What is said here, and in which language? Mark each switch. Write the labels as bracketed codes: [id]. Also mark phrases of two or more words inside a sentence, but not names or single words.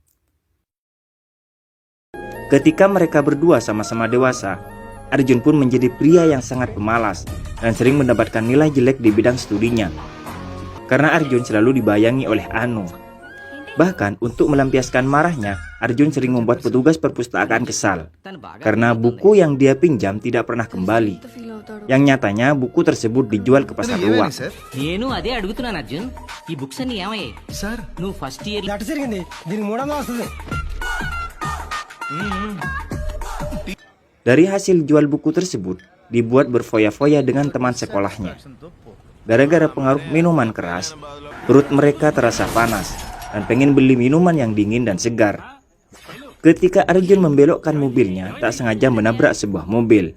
[id] Ketika mereka berdua sama-sama dewasa, Arjun pun menjadi pria yang sangat pemalas dan sering mendapatkan nilai jelek di bidang studinya. Karena Arjun selalu dibayangi oleh Anu. Bahkan untuk melampiaskan marahnya, Arjun sering membuat petugas perpustakaan kesal karena buku yang dia pinjam tidak pernah kembali. Yang nyatanya buku tersebut dijual ke pasar luar. [te] నేను అదే అడుగుతున్నాను అర్జున్ ఈ బుక్స్ అన్ని ఏమయ్యాయి సార్ నువ్వు [en] first year [te] దట్ జరిగింది దీనికి మూడొందలు వస్తుంది. [id] Dari hasil jual buku tersebut, dibuat berfoya-foya dengan teman sekolahnya. Gara-gara pengaruh minuman keras, perut mereka terasa panas dan pengen beli minuman yang dingin dan segar. Ketika Arjun membelokkan mobilnya, tak sengaja menabrak sebuah mobil.